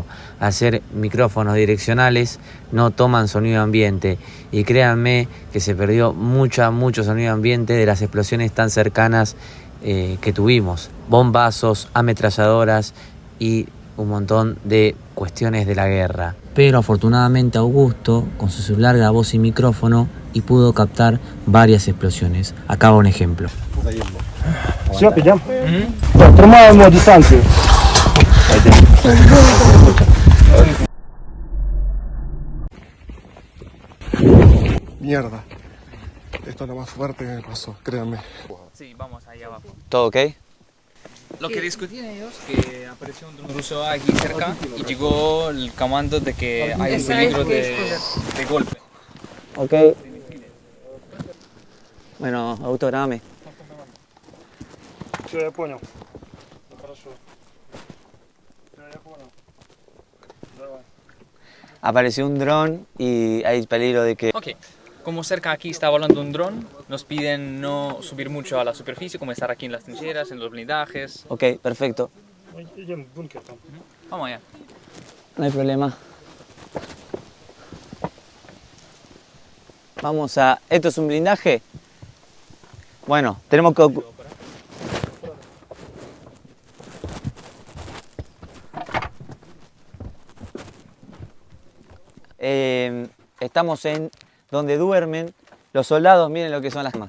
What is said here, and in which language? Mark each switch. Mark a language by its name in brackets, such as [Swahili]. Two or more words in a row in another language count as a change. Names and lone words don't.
[Spanish] Hacer micrófonos direccionales no toman sonido ambiente y créanme que se perdió mucho sonido ambiente de las explosiones tan cercanas que tuvimos. Bombazos, ametralladoras y un montón de cuestiones de la guerra. Pero afortunadamente Augusto con su celular grabó sin micrófono y pudo captar varias explosiones. Acá va un ejemplo. [Ukrainian] Все, підемо? Так, тримаємо дистанцію. [Spanish] Mierda. Esto es lo más fuerte que me pasó, créanme. Sí, vamos ahí abajo. ¿Todo ok? Lo que discutían ellos que apareció un dron ruso aquí cerca y llegó el comando de que hay un peligro de golpe. Ok. Bueno, Augusto, grabame. [Russian] Все, я понял. Ну, хорошо. Все, я понял. Давай. [Spanish] Apareció un dron y hay peligro de que... Ok, como cerca aquí está volando un dron, nos piden no subir mucho a la superficie, como estar aquí en las trincheras, en los blindajes. Ok, perfecto. [Ukrainian] Ну, йдемо в бункер там. [Spanish] Vamos allá. No hay problema. Vamos a... ¿Esto es un blindaje? Bueno, tenemos que... Estamos en donde duermen los soldados. Miren lo que son las camas.